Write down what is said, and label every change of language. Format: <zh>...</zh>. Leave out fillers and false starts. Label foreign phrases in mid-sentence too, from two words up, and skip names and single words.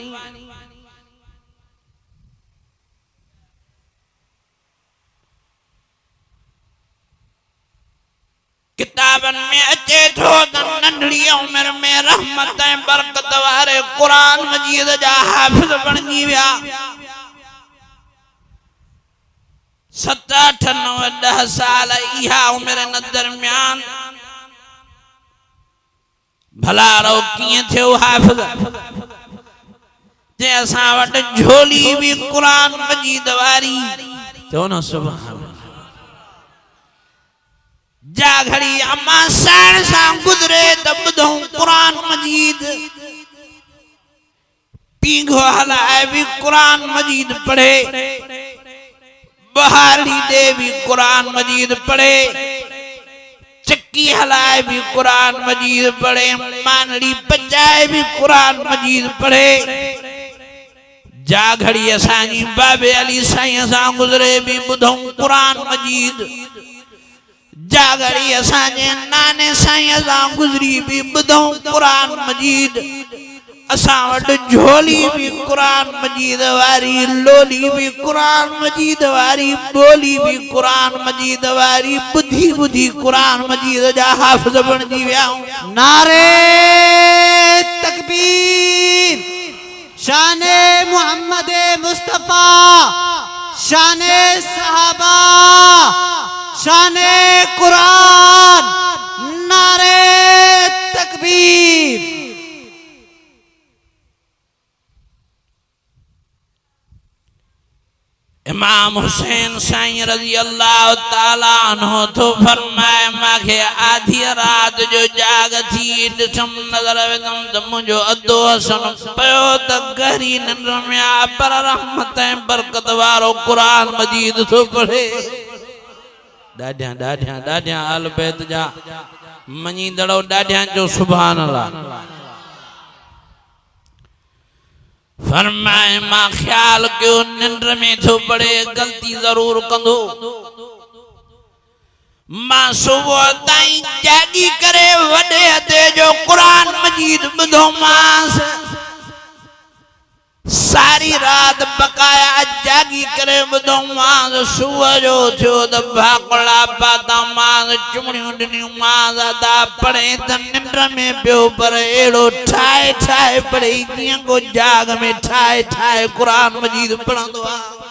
<sd>किताबन में अचे थो त नंढड़ी उम्र में रहमत ऐं बरकत वारे कुरान मजीद जा हाफ़िज़ बणजी विया। 7, 8, 9, 10 साल इहा उम्र न दरमियान भला रो किए थे हाफिज जे असा वट झोली भी कुरान मजीद वारी तो न सुभान जा घड़ी अम्मा साण सा गुजरे त बुधो कुरान मजीद पींघो हलाए भी कुरान मजीद पढ़े बहाली दे भी कुरान मजीद पढ़े चक्की हलाए भी कुरान मजीद पढ़े मानड़ी बजाए भी कुरान मजीद पढ़े जा घड़ी असानी बाबे अली साईं सा गुजरे भी बुधो कुरान मजीद जा घड़ी असाने नाने साईं सा गुजरी भी बुधो कुरान मजीद असा वट झोली भी कुरान मजीद वारी लोली भी कुरान मजीद वारी बोली भी कुरान मजीद वारी बुद्धि बुद्धि कुरान मजीद जा हाफिज बणजी विया। नारे तकबीर शाने मोहम्मद मुस्तफा शाने सहाबा शाने कुरान नारे तकबीर। इमाम हुसैन साईं</sd> <ar>रज़ी अल्लाह ताला अन्हु</ar> <sd>तो फरमाए माखे आधी रात जो जाग थी ॾिठम नज़र विधम त मुंहिंजो अधो हसन पयो त गहरी निंड में आ पर रहमत ऐं बरकत वारो कुरान मजीद थो पढ़े। ॾाढियां ॾाढियां ॾाढियां आल बैत जा मञींदड़ो ॾाढियां जो</sd> <ar>सुभान अल्लाह।</ar> <sd>फरमाए मां ख्याल क्यों निंड में थो पड़े गलती जरूर कंदो मां सुबह ताईं जागी करे वडे हदे जो कुरान मजीद ॿुधो मांस सारी रात बकाया जागी करे ॿुधो मांस सुबह जो थियो त भाकड़ा पाता मांस चुमड़ियूं ॾिनियूं मांस अदा पढ़े त निंड में पियो पर अहिड़ो ठाहे ठाहे पढ़े जीअं को जाग में ठाहे ठाहे कुरान मजीद पढ़ंदो आहे।</sd>